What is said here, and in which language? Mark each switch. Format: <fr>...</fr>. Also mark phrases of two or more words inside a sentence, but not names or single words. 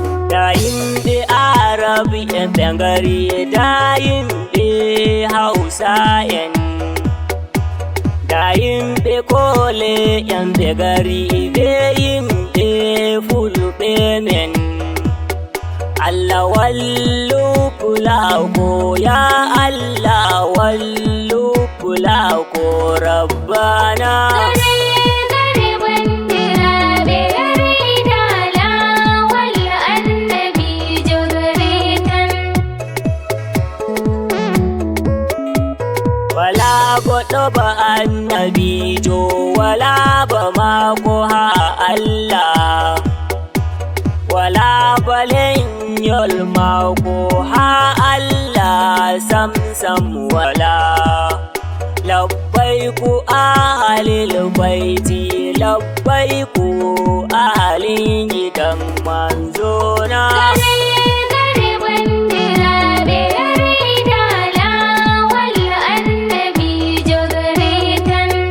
<ff>Da yimɓe Arab en ɓe ngari, da yimɓe Hausa en, da yimɓe Kole en ɓe ngari, be yimɓe Fulɓe men. Allah wallu fulako, ya Allah wallu fulako, Rabbana. Gare, gare bandira, be gare dala, wal annabi jo gare tan. Wala goɗɗo ba annabi jo, wala ba ma ko ha Allah. Wala ba lenyol ma ko ha Allah, sam sam wala.</ff> <ar>لبيك أهل البيت، لبيك أهل</ar> <ha>gidan manzona.</ha> <ff>Gare, gare bandira, be gare dala, wal annabi jo gare tan.</ff>